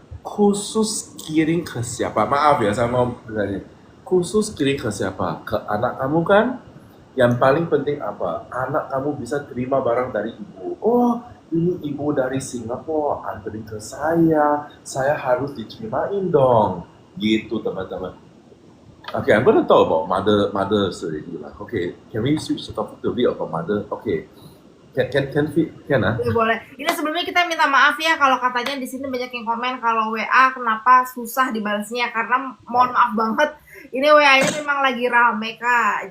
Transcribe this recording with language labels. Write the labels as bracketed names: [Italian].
[Indonesian] Khusus kirim ke siapa? Maaf ya, saya mau bertanya. Khusus kirim ke siapa? Ke anak kamu kan? Yang paling penting apa? Anak kamu bisa terima barang dari ibu. Oh, ini ibu dari Singapura anterin ke saya harus diterimain dong, gitu teman-teman. [English] Okay, I'm gonna talk about mothers already lah. Okay, can we switch the topic to a bit about mother? Okay, can ah? [Indonesian] Boleh, boleh. Ini sebelumnya kita minta maaf ya kalau katanya di sini banyak yang komen kalau WA kenapa susah dibalasnya karena mohon maaf banget ini WA-nya memang lagi rame Kak.